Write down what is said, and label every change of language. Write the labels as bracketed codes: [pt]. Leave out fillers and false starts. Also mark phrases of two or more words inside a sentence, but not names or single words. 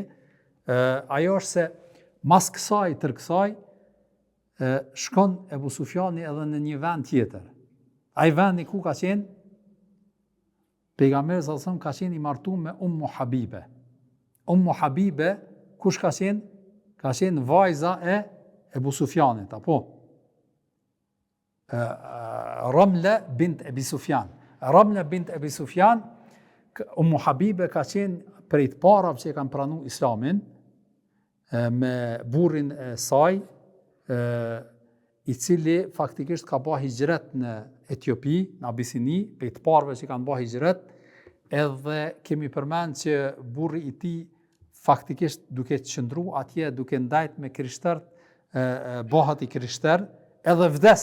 [sq] Ajo është se mas kësaj shkon Abu Sufjani edhe në një vend tjetër. Ai vendi ku ka qenë? Pejgamberi [ar] صلى الله عليه وسلم [sq] ka qenë i martuar me Ummu Habibe. Ummu Habibe kush ka qenë? Ka qenë vajza e Abu Sufjanit, apo? Ramla bint Abi Sufjan. Ramla bint Abi Sufjan, Ummu Habibe ka qenë prej të parave që kanë pranuar Islamin me burrin e saj, i cili faktikisht ka bërë hijret në Etiopi, në Abisini, prej të parave që kanë bërë hijret, edhe kemi përmend që burri i tij faktikisht duke qëndru atje, duke ndajt me krishterët, bëhet i krishter, edhe vdes.